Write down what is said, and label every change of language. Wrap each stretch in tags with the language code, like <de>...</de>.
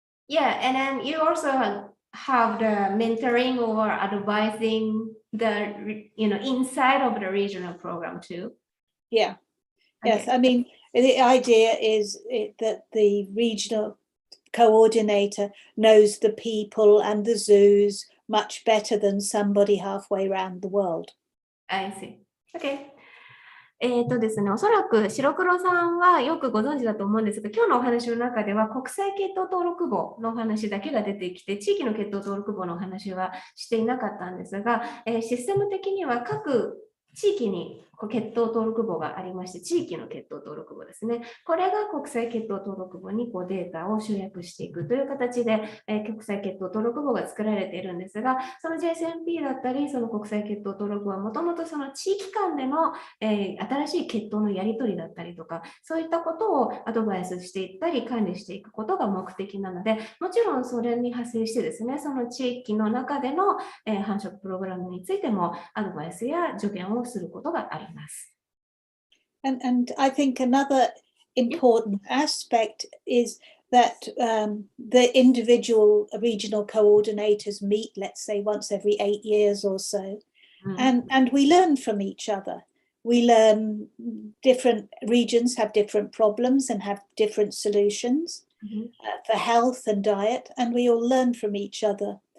<en>Yeah, and then you also have the mentoring or advising the inside of the regional program too. Yeah. Okay. Yes, I mean, the idea is that the regional coordinator knows the people and the zoos much better than somebody halfway around the world. I see. Okay.</en> <ja>ですね、おそらく白黒さんはよくご存知だと思うんですが、今日のお話の中では国際血統登録簿のお話だけが出てきて、地域の血統登録簿のお話はしていなかったんですが、システム的には各地域に血統登録簿がありまして、地域の血統登録簿ですね。これが国際血統登録簿にデータを集約していくという形で、国際血統登録簿が作られているんですが、その GSMP だったり、その国際血統登録簿はもともとその地域間での、新しい血統のやり取りだったりとか、そういったことをアドバイスしていったり、管理していくことが目的なので、もちろんそれに派生してですね、その地域の中での、繁殖プログラムについてもアドバイスや助言をすることがあります。</ja> <en>And I think another important aspect is that the individual regional coordinators meet, let's say, once every 8 years or so, and we learn from each other. We learn different regions have different problems and have different solutions for health and diet, and we all learn from each other.</en>